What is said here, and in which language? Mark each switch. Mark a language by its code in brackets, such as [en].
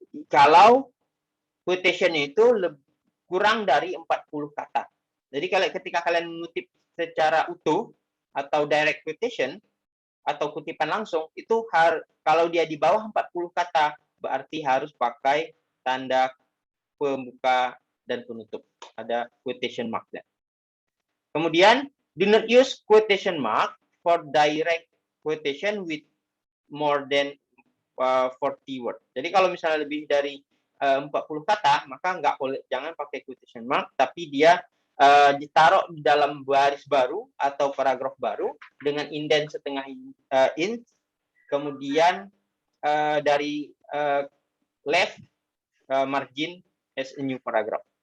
[id] Kalau quotation-nya itu kurang dari 40 kata. Jadi ketika kalian mengutip secara utuh atau direct quotation atau kutipan langsung, itu kalau dia di bawah 40 kata berarti harus pakai tanda pembuka dan penutup. Ada quotation mark-nya. [en] Kemudian, do not use quotation mark for direct quotation with more than 40 word. [id] Jadi kalau misalnya lebih dari 40 kata, maka jangan pakai quotation mark, tapi dia ditaruh di dalam baris baru atau paragraf baru dengan indent setengah inch, kemudian dari [en] left margin as a new paragraph.